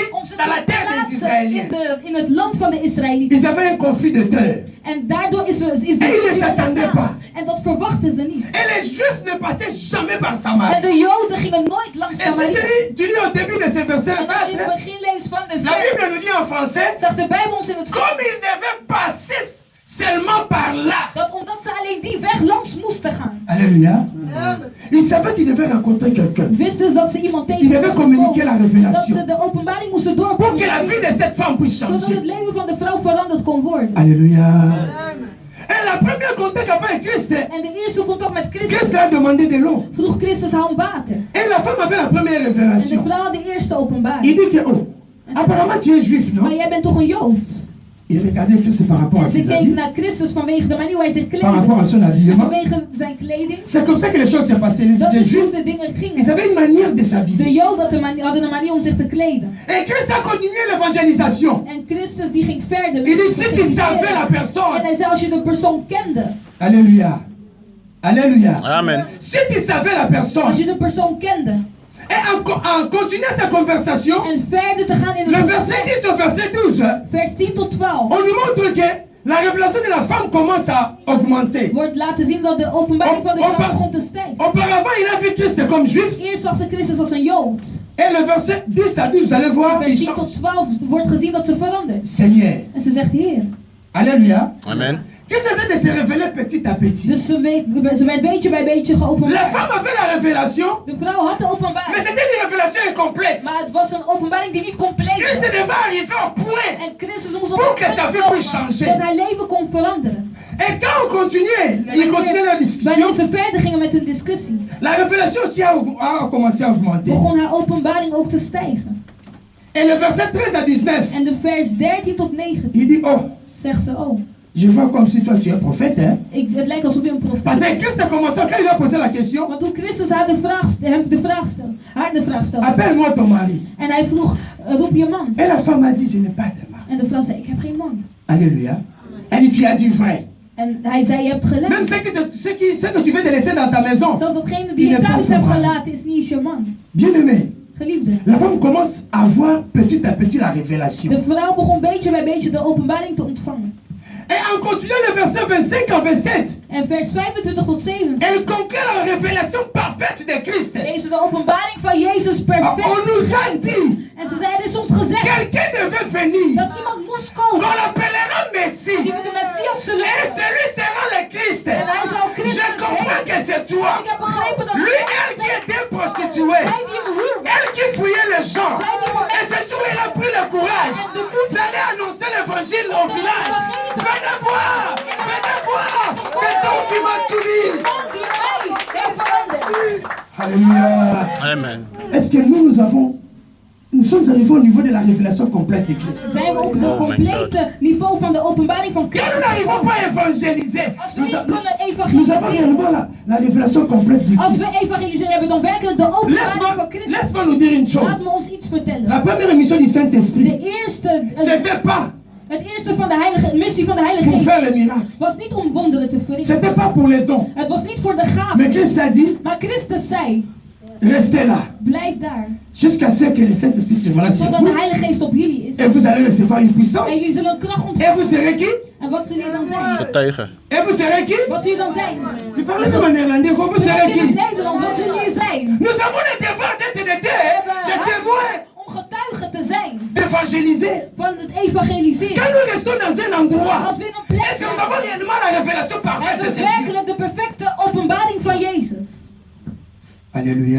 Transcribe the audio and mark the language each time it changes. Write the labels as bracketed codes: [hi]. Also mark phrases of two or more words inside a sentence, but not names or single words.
[nl] om ze [fr] dans la te terre des [nl] plaatsen [fr] Israéliens. [nl] in het land van de Israëlieten. [fr] Ils avaient un conflit de terre. [nl] En daardoor is de En [fr] ils ne [nl] ruzie [fr] s'attendaient pas. [nl] ontstaan. En dat verwachten ze niet. [fr] Et les Juifs ne passaient jamais par [nl] En [fr] Samarie. [nl] de Joden gingen nooit langs [fr] Et si [nl] Samaria. [fr] tu lis au début de ce verset [nl] En als je in 4, het begin leest van de [fr] la vers, Bible nous dit en français, [nl] zegt de Bijbel ons in het [fr] comme ils devaient passer seulement par là. [nl] dat omdat ze alleen die weg langs moesten gaan. [fr] Alléluia. Ils savaient qu'ils devaient rencontrer quelqu'un. [nl] Wisten ze dat ze iemand tegen [fr] Ils devaient [nl] moesten [fr] communiquer la [nl] komen. Dat [fr] révélation [nl] ze de openbaring moesten [fr] pour que la [nl] doorkomen. [fr] vie de cette femme puisse [nl] Zodat het [fr] changer. [nl] leven van de vrouw veranderd kon worden. [fr] Alléluia. Et la première contact avec Christ, [nl] En de eerste contact met [fr] Christ [nl] Christus [fr] a demandé de l'eau. [nl] vroeg Christus haar om water. [fr] Et la femme avait la première [nl] En de [fr] révélation. [nl] vrouw had de eerste [fr] Il [nl] openbaring. [fr] dit que, oh, apparemment tu es juif, non? [nl] Maar jij bent toch een Jood? [fr] Il regardait Christ par rapport à [nl] En ze [fr] ses [nl] keek [fr] habits, [nl] naar Christus vanwege de manier hoe hij zich [fr] par rapport à [nl] kleedde. [fr] son [nl] En [fr] habillement. [nl] vanwege zijn kleding. [fr] C'est comme ça que les choses s'est passées. Les [nl] Dat is hoe [fr] Juifs, [nl] de dingen [fr] ils [nl] gingen. [fr] avaient une manière de [nl] De [fr] s'habiller. [nl] Joden hadden een manier om zich te kleden. [fr] Et Christ a continué l'évangélisation. [nl] En Christus die ging verder. [fr] Il dit, si tu savais la [nl] En [fr] personne. [nl] hij zei, als je de persoon kende. [fr] Alléluia. Alléluia. Amen. Si tu savais la [nl] Als [fr] personne. [nl] je de persoon kende. [fr] Et en continuant sa conversation, [nl] En verder te gaan in [fr] le [nl] het [fr] verset [nl] gesprek. [fr] 10 au verset 12, [nl] Vers 10 tot 12. [fr] on nous montre que la révélation de la femme commence à augmenter. [nl] Wordt laten zien dat de openbaring van de vrouw begon te stijgen. [fr] Auparavant, il a vu Christ comme juif. [nl] Eerst zag ze Christus als een Jood. [fr] Et le verset 10 à 12, vous allez voir, [nl] Vers [fr] il [nl] 10 [fr] change. [nl] tot 12 wordt gezien dat ze verandert. [fr] Seigneur. [nl] En ze zegt Heer. [fr] Alléluia. Amen. Christ est en train de se révéler petit à petit. [nl] Dus ze werd beetje bij beetje [fr] La [nl] geopenbaard. [fr] femme avait la révélation, [nl] De vrouw had de [fr] mais [nl] openbaring. [fr] c'était une révélation incomplète. [nl] Maar het was een openbaring die niet compleet [fr] Christ [nl] was. [fr] devait arriver au point. [nl] En Christus moest op [fr] Pour [nl] een [fr] que sa [nl] punt [fr] vie [nl] komen [fr] puisse changer. [nl] dat haar leven kon veranderen. [fr] Et quand on continuait, il continuait la discussion, [nl] Wanneer ze verder gingen met hun discussie, [fr] la révélation aussi a commencé à augmenter. [nl] begon haar openbaring ook te stijgen. [fr] Et le verset 13 à 19, [nl] En de vers 13 tot 19 [fr] il dit, oh, [nl] zegt ze, oh, [fr] je vois comme si toi tu es prophète. Hein? [nl] het lijkt alsof je een [fr] Parce [nl] profeet [fr] que [nl] bent. [fr] Christ a commencé, quand il a posé la question, [nl] Want toen Christus haar hem de vraag stelde, [fr] appelle-moi ton mari. [nl] en hij vroeg, roep je man. [fr] Et la femme a dit, je n'ai pas de mari. [nl] En de vrouw zei, ik heb geen man. [fr] Alléluia. Elle dit, tu as dit vrai. [nl] En hij zei, je hebt gelijk. [fr] Même ce que tu viens de laisser dans ta maison. [nl] Zelfs datgene die [fr] Il [nl] je [fr] n'est pas [nl] thuis [fr] ton [nl] hebt [fr] mari. [nl] gelaten is niet je man. [fr] Bien-aimé, [nl] Geliefde. [fr] la femme commence à voir petit à petit la révélation. [nl] De vrouw begon beetje bij beetje de openbaring te ontvangen. [fr] Et en continuant le verset 25 en 27, [nl] En vers 25 tot 27 [fr] elle conclut la révélation parfaite de Christ. [nl] lezen we de openbaring van Jezus Ah, perfect. [fr] on nous a dit, [nl] En ze zeiden, er is ons gezegd [fr] quelqu'un devait venir, [nl] dat iemand moest komen. [fr] qu'on l'appellera Messie. [nl] Die we de Messias zullen [fr] Et [nl] noemen. [fr] celui sera le Christ. [nl] En hij zal Christus [fr] Je comprends [nl] heten. [fr] que c'est toi. [nl] Ik heb begrepen dat [fr] Lui, elle qui était prostituée, [nl] zij die een huur was. [fr] elle qui fouillait les gens. Et ce jour, il a pris le courage d'aller annoncer l'évangile au village. Venez voir, c'est toi qui m'a tout dit. [nl] Man die mij heeft veranderd. [fr] Alléluia. Amen. Est-ce que nous sommes arrivés au niveau de la révélation complète de Christ? [nl] Zijn we op het complete niveau van de openbaring van [fr] Quand nous [nl] Christus? [fr] n'arrivons pas à évangéliser, [nl] Als we [fr] nous, [nl] niet [fr] nous- [nl] kunnen [fr] nous avons [nl] evangeliseren. [fr] réellement la révélation complète de [nl] Als [fr] Christ. [nl] we evangeliseren hebben, dan werkelijk de openbaring van Christus. [fr] Laisse-moi nous dire une [nl] Laten [fr] chose. [nl] we ons iets vertellen. [fr] La première mission du Saint-Esprit, [nl] De eerste, [fr] c'était pas [nl] het eerste van de missie van de Heilige [fr] pour [nl] Geest [fr] faire le miracle. [nl] was niet om wonderen te verrichten. [fr] C'était pas pour les dons. [nl] Het was niet voor de [fr] Mais [nl] gaven. [fr] Christ a dit, [nl] Maar Christus zei, [fr] restez là. [nl] blijf daar. [fr] Jusqu'à ce que le Saint-Esprit survienne sur [nl] Zodat [fr] vous. [nl] de Heilige Geest op jullie is. [fr] Et vous allez recevoir une [nl] En [fr] puissance. [nl] jullie zullen een kracht [fr] Et [nl] ontvangen. [fr] vous serez qui? [nl] En wat zullen jullie dan zijn? Getuigen. [fr] Et vous serez qui? [nl] Wat zullen jullie dan zijn? [fr] Vous parlez même en néerlandais. Vous [nl] Spreek [fr] serez [nl] in het [fr] qui? [nl] Nederlands, wat zullen jullie zijn? [fr] Nous avons le devoir d'être des [nl] We hebben [fr] témoins, [nl] huis om getuigen te zijn [fr] d'évangéliser. [nl] van het evangeliseren. [fr] Quand nous restons dans un endroit, [nl] Als we in een plek [fr] est-ce que nous avons [nl] zijn, [fr] réellement la révélation parfaite de [nl] hebben [fr] ce [nl] we [fr] Dieu? [nl] werkelijk de perfecte openbaring van Jezus. [fr] Alléluia.